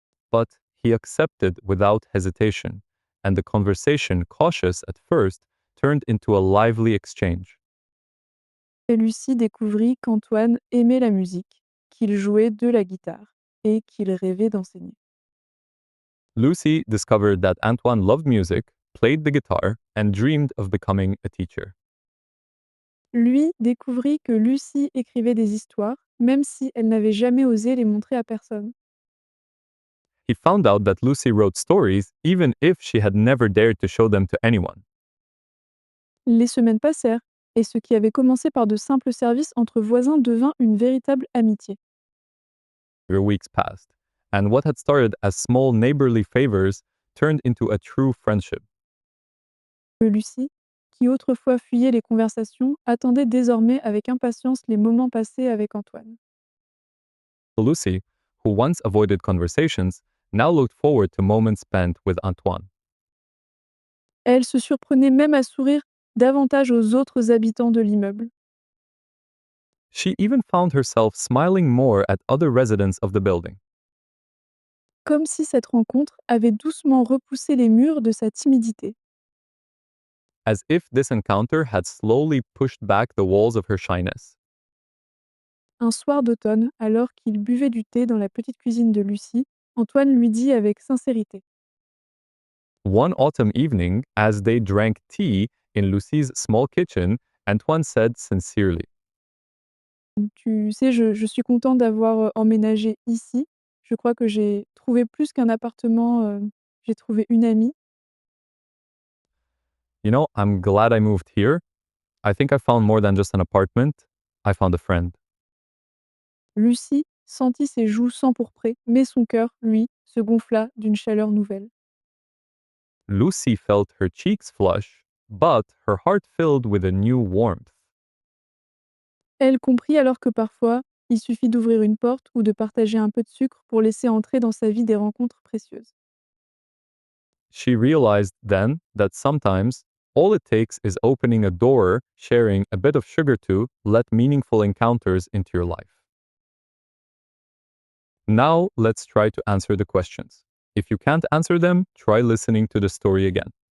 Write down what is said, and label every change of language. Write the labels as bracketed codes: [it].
[en] But he accepted without hesitation, and the conversation, cautious at first, turned into a lively exchange. [fr] Et Lucie découvrit qu'Antoine aimait la musique, qu'il jouait de la guitare et qu'il rêvait d'enseigner. [en] Lucy discovered that Antoine loved music, played the guitar, and dreamed of becoming a teacher. [fr] Lui découvrit que Lucie écrivait des histoires, même si elle n'avait jamais osé les montrer à personne. [en] He found out that Lucy wrote stories even if she had never dared to show them to anyone. [fr] Les semaines passèrent, et ce qui avait commencé par de simples services entre voisins devint une véritable amitié. [en] The weeks passed, and what had started as small neighborly favors turned into a true friendship. [fr] Lucie, qui autrefois fuyait les conversations, attendait désormais avec impatience les moments passés avec Antoine. [en] Lucy, who once avoided conversations, now looked forward to moments spent with Antoine. [fr] Elle se surprenait même à sourire davantage aux autres habitants de l'immeuble, [en] She even found herself smiling more at other residents of the building, [fr] comme si cette rencontre avait doucement repoussé les murs de sa timidité. [en] as if this encounter had slowly pushed back the walls of her shyness. [fr] Un soir d'automne, alors qu'il buvait du thé dans la petite cuisine de Lucie, Antoine lui dit avec sincérité: [en] One autumn evening, as they drank tea in Lucy's small kitchen, Antoine said sincerely, [fr] «Tu sais, je suis content d'avoir, emménagé ici. Je crois que j'ai trouvé plus qu'un appartement, j'ai trouvé une amie». [en] "You know, I'm glad I moved here. I think I found more than just an apartment. I found a friend." [fr] Lucie sentit ses joues s'empourprer, mais son cœur, lui, se gonfla d'une chaleur nouvelle. [en] Lucy felt her cheeks flush, but her heart filled with a new warmth. [fr] Elle comprit alors que parfois, il suffit d'ouvrir une porte ou de partager un peu de sucre pour laisser entrer dans sa vie des rencontres précieuses. [en] She realized then that sometimes all it takes is opening a door, sharing a bit of sugar to let meaningful encounters into your life. Now, let's try to answer the questions. If you can't answer them, try listening to the story again.